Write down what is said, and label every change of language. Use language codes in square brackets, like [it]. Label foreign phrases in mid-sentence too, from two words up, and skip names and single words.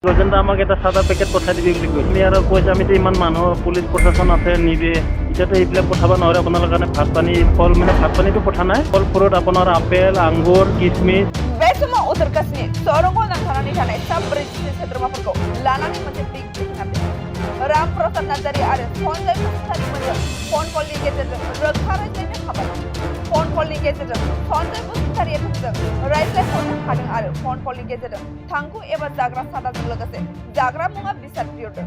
[as] গজেন্দ্ৰ আমাক এটা চাদা পেকেট পঠাই দিবি বুলি কৈছে। আমি আৰু কৈছে আমিতো ইমান মানুহ পুলিচ প্ৰশাসন আছে নিবে এতিয়াতো এইবিলাক পঠাব নোৱাৰে আপোনালোকৰ কাৰণে ভাত পানী ফল মানে ভাত পানীটো পঠা নাই ফল ফুৰত আপোনাৰ আপেল আঙ্গুৰ কিচমিচ [brx] बेसमा उत्तर कश्मीर सोरंगो नांथानानै थानाय साब ब्रैजिसे सोद्रोमाफोरखौ लानानै मोनसे [en] big breaking update [brx] राम प्रसाद नार्जारि आरो सन्जय बसुमतारीमोनजों फन कलनि गेजेरजों रोखा रायज्लायनो हाबाय। फन कलनि गेजेरजों सन्जय बसुमतारीया थोंजों रायज्लायहरनो हादों आरो फन कलनि गेजेरजों थांखु एबा जाग्रा सादाजों लोगोसे जाग्रा मुवा बेसाद बिहरदों।